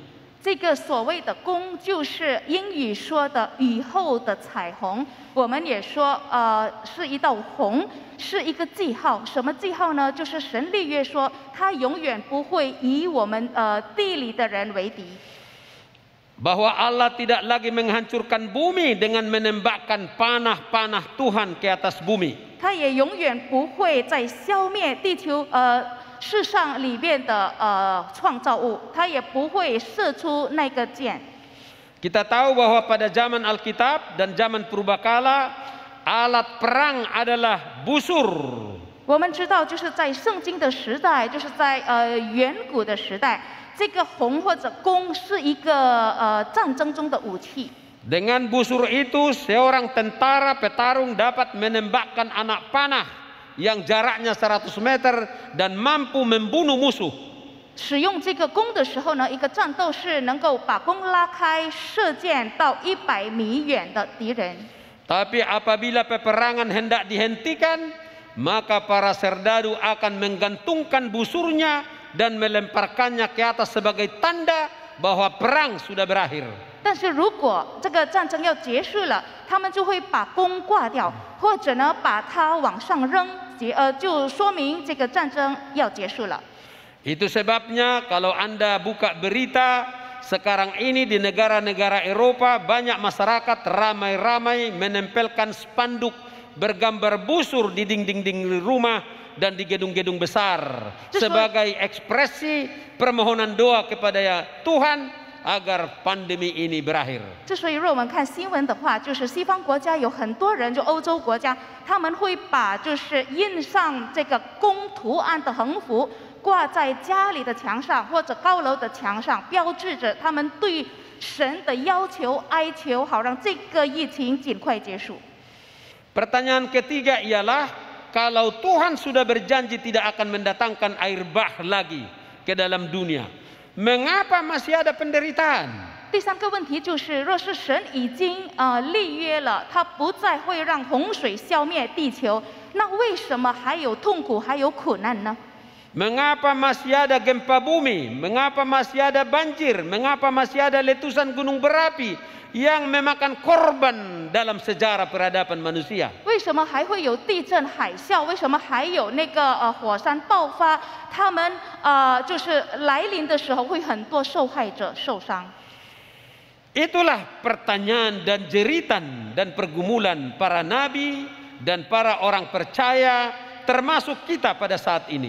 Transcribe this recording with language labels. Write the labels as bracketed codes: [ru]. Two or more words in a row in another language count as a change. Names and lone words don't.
[zh] 这这个所谓的宫，就是英语说的雨后的彩虹。我们也说，是一道虹，是一个记号。什么记号呢？就是神立约说，他永远不会以我们地里的人为敌。 [id] Bahwa Allah tidak lagi menghancurkan bumi dengan menembakkan panah-panah Tuhan ke atas bumi. [zh] 他也永远不会再消灭地球世上里面的创造物，他也不会射出那个箭。 [id] Kita tahu bahwa pada zaman Alkitab dan zaman purbakala alat perang adalah busur. [zh] 我们知道，就是在圣经的时代，就是在远古的时代，这个弓或者弓是一个战争中的武器。 [id] Dengan busur itu seorang tentara petarung dapat menembakkan anak panah yang jaraknya 100 meter dan mampu membunuh musuh. [zh] 使用这个弓的时候呢，一个战斗士能够把弓拉开，射箭到100米远的敌人。 [id] Tapi apabila peperangan hendak dihentikan, maka para serdadu akan menggantungkan busurnya dan melemparkannya ke atas sebagai tanda bahwa perang sudah berakhir. [zh] 但是如果这个战争要结束了，他们就会把弓挂掉，或者呢把它往上扔，就说明这个战争要结束了。 [id] Itu sebabnya kalau Anda buka berita sekarang ini di negara-negara Eropa banyak masyarakat ramai-ramai menempelkan spanduk bergambar busur di dinding-dinding rumah dan di gedung-gedung besar sebagai ekspresi permohonan doa kepada Tuhan agar pandemi ini berakhir. [zh] 之所以若我们看新闻的话，就是西方国家有很多人，就欧洲国家，他们会把就是印上这个弓图案的横幅挂在家里的墙上或者高楼的墙上，标志着他们对神的要求、哀求，好让这个疫情尽快结束。 [id] Pertanyaan ketiga ialah kalau Tuhan sudah berjanji tidak akan mendatangkan air bah lagi ke dalam dunia, mengapa masih ada penderitaan? [zh] 第三个问题就是，若是神已经立约了，他不再会让洪水消灭地球，那为什么还有痛苦、还有苦难呢？ [id] Mengapa masih ada gempa bumi? Mengapa masih ada banjir? Mengapa masih ada letusan gunung berapi yang memakan korban dalam sejarah peradaban manusia? [zh] 为什么还会有地震、海啸？为什么还有那个火山爆发？他们就是来临的时候会很多受害者受伤。 [id] Itulah pertanyaan dan jeritan dan pergumulan para nabi dan para orang percaya, termasuk kita pada saat ini.